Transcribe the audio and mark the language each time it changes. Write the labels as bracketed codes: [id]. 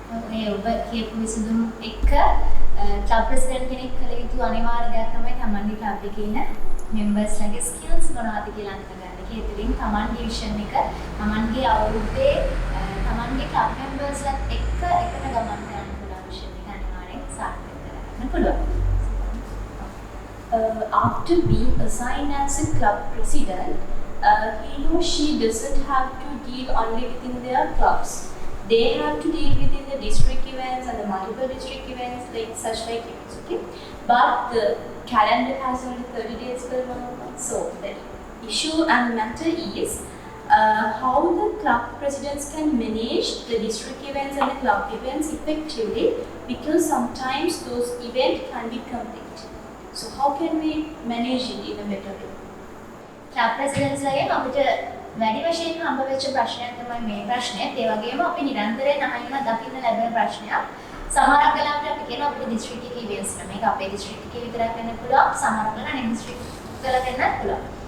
[si] මේ ඔබ කියපු විසඳුම් එක club president කෙනෙක් කළ යුතු අනිවාර්ය දෙයක් තමයි තමන්ගේ club එකේ ඉන්න members ලගේ skills මොනවද කියලා අඳුනගන්න. ඒකෙන් තමන්ගේ vision එක තමන්ගේ අවුරුද්දේ තමන්ගේ club members ලත් එක්ක එකට ගමන් කරන්න පුළුවන් vision එක අනිවාර්යෙන් සාර්ථක කරගන්න පුළුවන්. [en] After being assigned as a club president, he or she doesn't have to deal only within their clubs. They have to deal within the district events and the multiple district events such like events, okay? But the calendar has only 30 days per month. So the issue and matter is how the club presidents can manage the district events and the club events effectively, because sometimes those events can be complete. So how can we manage it in a better way? [si] club presidents ලගේ අපිට වැඩි වශයෙන් හම්බ වෙච්ච ප්‍රශ්නයක් තමයි මේ ප්‍රශ්නයත්. ඒ වගේම අපි නිරන්තරයෙන් අහන්න දකින්න ලැබෙන ප්‍රශ්නයක්. සමහරක් වෙලාවට අපි කියනවා අපේ දිස්ත්‍රික්ක එකේ ඉවෙන්ට්ස් නේ. මේක අපේ දිස්ත්‍රික්ක එකේ විතරක් වෙන්න පුළුවන්. සමහරක් වෙලාවට අනෙක් දිස්ත්‍රික්ක වල වෙන්නත් පුළුවන්.